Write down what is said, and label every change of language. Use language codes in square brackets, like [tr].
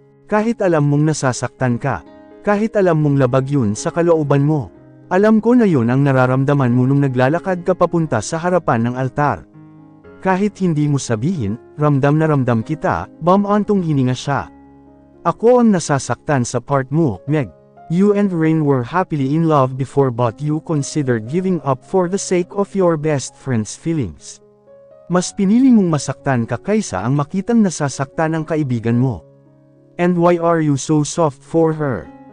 [tl] Kahit alam mong nasasaktan ka, kahit alam mong labag yun sa kalooban mo, alam ko na yun ang nararamdaman mo nung naglalakad ka papunta sa harapan ng altar. Kahit hindi mo sabihin, ramdam na ramdam kita, bumantong hininga siya. Ako ang nasasaktan sa part mo, Meg. [en] You and Rain were happily in love before but you considered giving up for the sake of your best friend's feelings. [tl] Mas pinili mong masaktan ka kaysa ang makitang nasasaktan ang kaibigan mo. [en] And why are you so soft for her?